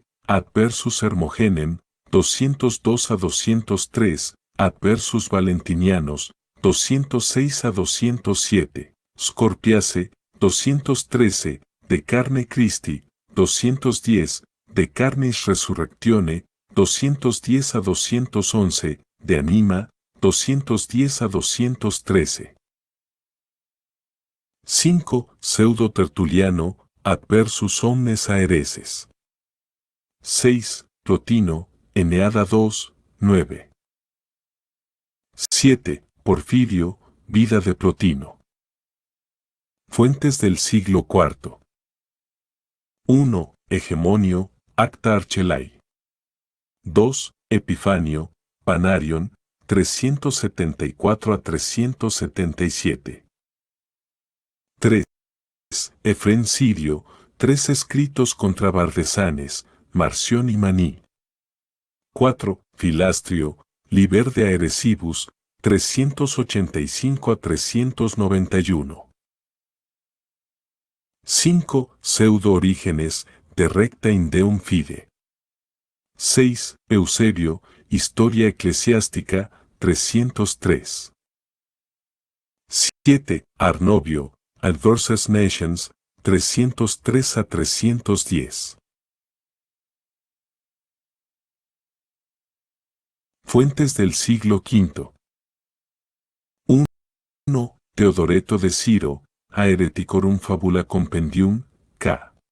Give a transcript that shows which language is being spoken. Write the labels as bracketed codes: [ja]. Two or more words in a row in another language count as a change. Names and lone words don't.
[es] Adversus Hermogenem, 202 a 203, Adversus Valentinianos, 206 a 207, Scorpiace, 213, De Carne Christi, 210, De Carnis Resurrectione, 210 a 211, De Anima, 210 a 213. 5. Pseudo Tertuliano, adversus omnes aereses. 6. Plotino, Eneada 2, 9. 7. Porfirio, Vida de Plotino. Fuentes del siglo IV. 1. Hegemonio, Acta Archelae. 2. Epifanio, Panarion, 374 a 377. 3. Efrén Sirio, 3 escritos contra Bardesanes, Marción y Maní. 4. Filastrio, Liber de Aeresibus, 385 a 391. 5. Pseudo Orígenes, de Recta in Deum Fide. 6. Eusebio, Historia Eclesiástica, 303. 7. Arnovio, Adversus Nations, 303 a 310. Fuentes del siglo V. 1. Teodoreto de Ciro, Haereticorum Fabula Compendium, k.